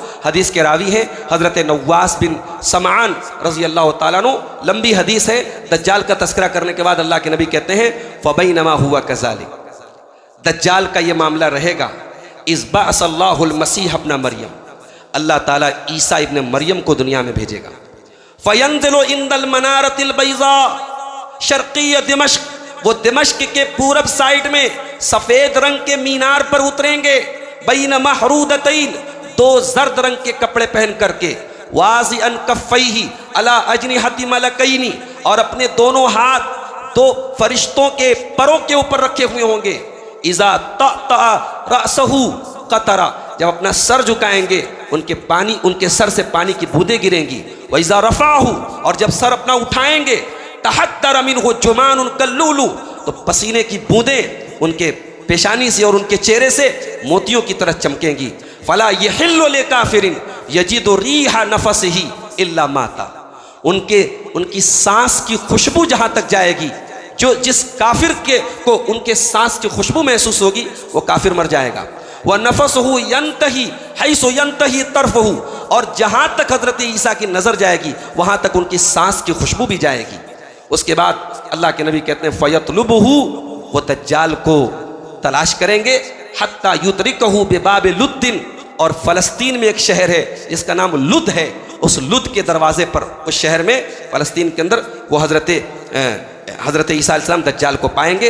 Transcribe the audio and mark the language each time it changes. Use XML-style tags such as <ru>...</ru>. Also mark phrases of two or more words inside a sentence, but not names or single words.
<hi>हदीस के रावी हैं हज़रत नवास बिन समान</hi> <ar>رضي الله تعالى عنه.</ar> <hi>लंबी हदीस है। दज्जाल का तस्करा करने के बाद अल्लाह के नबी कहते हैं</hi> <ar>فبينما هو كذلك,</ar> <hi>दज्जाल का ये मामला रहेगा।</hi> <ar>إذ بعث الله المسيح ابن مريم,</ar> <hi>अल्लाह ताला ईसा इब्न मरियम को दुनिया में भेजेगा।</hi> <ar>فينزل عند المنارة البيضاء شرقي دمشق,</ar> <hi>वो दिमश्क के पूरब साइड में सफ़ेद रंग के मीनार पर उतरेंगे।</hi> <ar>بين مهرودتين,</ar> <hi>2 जर्द रंग के कपड़े पहन करके।</hi> <ar>واضعا كفيه على أجنحة ملكين,</ar> <hi>और अपने दोनों हाथ 2 फरिश्तों के परों के ऊपर रखे हुए होंगे।</hi> <ar>إذا طأطأ رأسه قطر,</ar> <hi>जब अपना सर झुकाएंगे उनके सर से पानी की बूंदें गिरेंगी।</hi> <ar>وإذا رفعه,</ar> <hi>और जब सर अपना उठाएंगे,</hi> <ar>تحدر منه جمان كاللؤلؤ,</ar> <hi>तो पसीने की बूंदें उनके पेशानी से और उनके चेहरे से मोतियों की तरह चमकेंगी।</hi> <ar>فلا يحل لكافر يجد ريح نفسه إلا مات,</ar> <hi>उनकी सांस की खुशबू जहां तक जाएगी, जिस काफिर को उनके सांस की खुशबू महसूस होगी वो काफिर मर जाएगा।</hi> <ar>ونفسه ينتهي حيث ينتهي طرفه,</ar> <hi>और जहां तक हजरत ईसा की नजर जाएगी वहां तक उनकी सांस की खुशबू भी जाएगी। उसके बाद अल्लाह के नबी कहते हैं फ़यतलुबहु, वो दज्जाल को तलाश करेंगे।</hi> <ar>حتى يدركه بباب لد,</ar> <hi>और फ़लस्तीन में एक शहर है जिसका नाम लुद है, उस लुद के दरवाजे पर, उस शहर में फ़लस्तीन के अंदर वो हजरत ईसा अलैहिस्सलाम दज्जाल को पाएंगे।</hi>